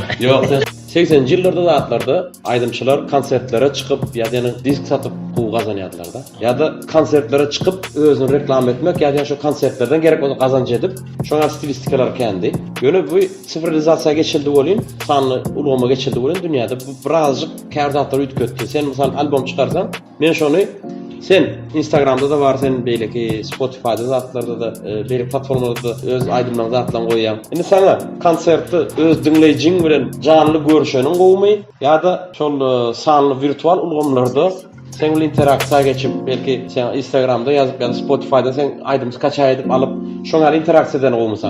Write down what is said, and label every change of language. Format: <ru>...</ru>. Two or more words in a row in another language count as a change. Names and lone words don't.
<tk>Ýok, 80-nji ýyllarda zatlarda aýdymçylar konsertlere çykyp ýa-da disk satyp pul gazanýardylar da. Ýa-da konsertlere çykyp özüni reklam etmek ýa-da şu konsertlerden gerek bolan kazanç edip şoňa stilistikalar kendi. Ýöne bu sifrilizasiýa geçildi bolýan, sanly ulgama geçildi bolýan dünýäde bu birazjyk kärdatlar üýtgetdi. Sen mysal albom çykarsan, men şonu sen Instagram'da da var, sen beýleki Spotify'da zatlarda da beýleki platformalarda öz aýdymlaryň zatlaryny goýýan. Indi sana konsertdi öz dinleýijiň bilen canly görüşeniň gowmy ýa-da şol sanly virtual ulgamlarda sen bilen interaksiýa geçip belki sen Instagram'da ýazyp ýa-da Spotify'da sen aýdym skaçay edip alyp şoňa interaksiýa eden gowmysan?</tk>